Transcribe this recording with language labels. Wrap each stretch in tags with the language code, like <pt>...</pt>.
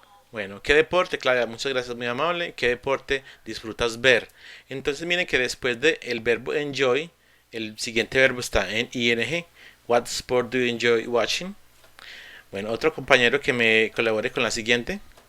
<es>Bueno, ¿qué deporte, Claudia? Muchas gracias, muy amable. ¿Qué deporte disfrutas ver? Entonces miren que después del verbo enjoy, el siguiente verbo está en ing.</es> <en>What sport do you enjoy watching?</en> <es>Bueno, otro compañero que me colabore con la siguiente.</es>